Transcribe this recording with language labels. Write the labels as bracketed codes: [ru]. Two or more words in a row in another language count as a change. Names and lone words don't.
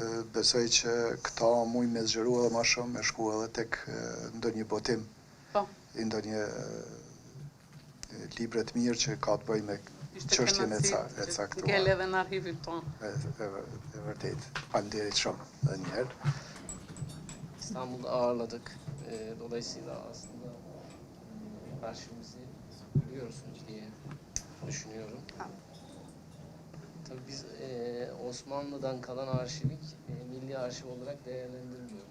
[sq] Besoj që këta mujnë me zgjeru edhe ma shumë, me shku edhe tek ndonjë botim, ndonjë libre të mirë që ka të bëjë me çështjen e caktuar. Ngel edhe në arhivin tonë. E vërtet. Faleminderit shumë edhe një herë. [tr] İstanbul'da ağırladık. Dolayısıyla aslında arşivimizi biliyorsunuz diye düşünüyorum. Tabii biz Osmanlı'dan kalan arşivik milli arşiv olarak değerlendirmiyoruz.